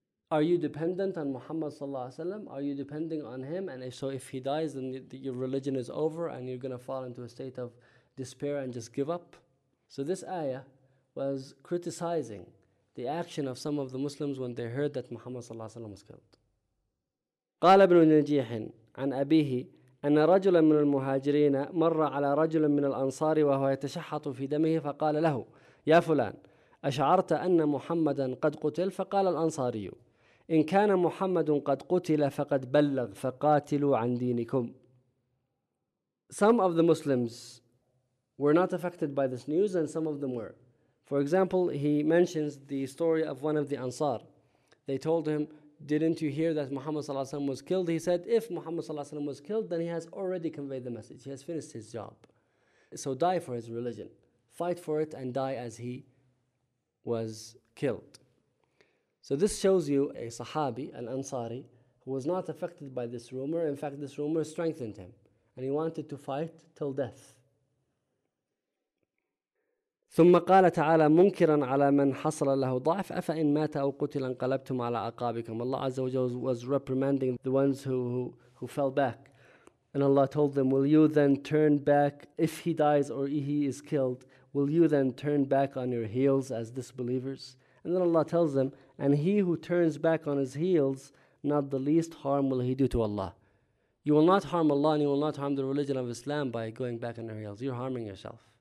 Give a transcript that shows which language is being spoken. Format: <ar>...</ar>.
<en>Are you dependent on Muhammad sallallahu alayhi wa sallam? Are you depending on him? And if so, if he dies, then your religion is over and you're going to fall into a state of despair and just give up. So this ayah was criticizing the action of some of the Muslims when they heard that Muhammad sallallahu alayhi wa sallam was killed.</en> <ar>قال ابن نجيح عن أبيه أن رجلا من المهاجرين مر على رجل من الأنصار وهو يتشحط في دمه فقال له يا فلان أشعرت أن محمدا قد قتل؟ فقال الأنصاري إن كان محمد قد قتل فقد بلغ فقاتلوا عن دينكم.</ar> <en>Some of the Muslims were not affected by this news and some of them were. For example, he mentions the story of one of the Ansar. They told him, didn't you hear that Muhammad</en> <ar>صلى الله عليه وسلم</ar> <en>was killed? He said, if Muhammad</en> <ar>صلى الله عليه وسلم</ar> <en>was killed, then he has already conveyed the message. He has finished his job. So die for his religion. Fight for it and die as he was killed. So this shows you a Sahabi, an Ansari, who was not affected by this rumor. In fact, this rumor strengthened him. And he wanted to fight till death.</en> <ar>ثم قال تعالى منكرا على من حصل له ضعف أفإن مات أو قتل انقلبتم على أعقابكم.</ar> <en>Allah Azza wa Jalla was reprimanding the ones who who fell back. And Allah told them, will you then turn back if he dies or he is killed? Will you then turn back on your heels as disbelievers? And then Allah tells them, and he who turns back on his heels, not the least harm will he do to Allah. You will not harm Allah and you will not harm the religion of Islam by going back on your heels. You're harming yourself.</en>